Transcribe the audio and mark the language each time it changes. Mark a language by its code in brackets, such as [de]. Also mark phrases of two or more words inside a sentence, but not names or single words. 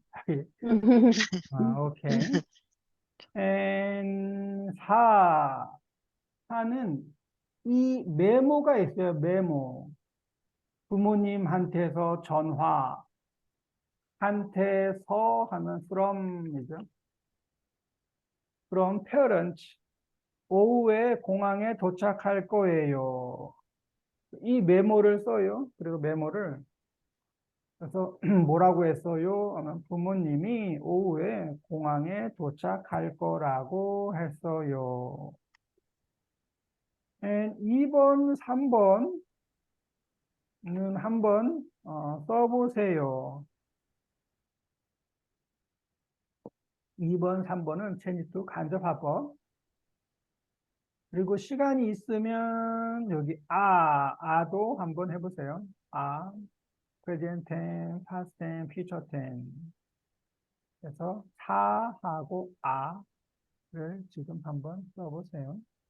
[ko] 자기. 오케이. And 4는 이 메모가 있어요. 메모. 부모님한테서 전화. 한테서 하면 from이죠. [en] From parents. [ko] 오후에 공항에 도착할 거예요. 이 메모를 써요. 그리고 메모를 그래서 뭐라고 했어요? 하면 부모님이 오후에 공항에 도착할 거라고 했어요. And 2번, 3번은 한번 써보세요. 2번, 3번은 [en] change to [ko] 간접화법. 그리고 시간이 있으면 여기 아도 한번 해보세요. [en] present tense, past tense, future tense. [ko] 그래서 사하고 아를 지금 한번 써보세요.